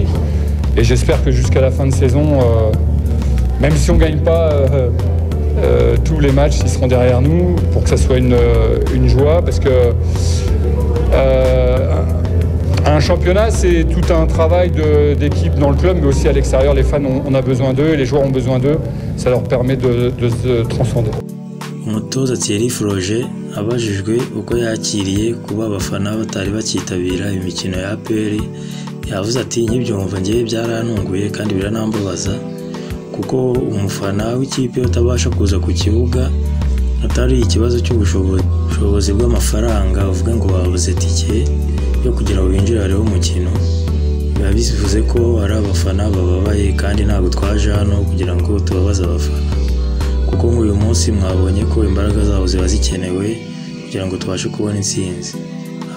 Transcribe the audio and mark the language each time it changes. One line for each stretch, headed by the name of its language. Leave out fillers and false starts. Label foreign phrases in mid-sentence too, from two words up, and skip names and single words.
French: Et j'espère que jusqu'à la fin de saison, même si on ne gagne pas tous les matchs, ils seront derrière nous pour que ça soit une joie. Parce que un championnat, c'est tout un travail d'équipe dans le club, mais aussi à l'extérieur. Les fans, on a besoin d'eux, et les joueurs ont besoin d'eux. Ça leur permet de se transcender.
Kinyarwanda: Umutoza Thierry Froger abajijwe uko yakiriye kuba abafana batari bakitabira imikino ya APR, yavuze ati nkibyumva ngiye byarantunguye kandi biranambabaza, kuko umufana w'ikipe utabasha kuza ku kibuga atari ikibazo cy'ubushobozi bw'amafaranga, uvuga ngo babuze tike yo kugira ngo binjire hariho umukino, biba bivuze ko ari abafana bababaye, kandi ntabwo twaje hano kugira ngo tubabaze abafana, kuko nk'uyu munsi mwabonye ko imbaraga zabo ziba zikenewe kugira ngo tubashe kubona intsinzi.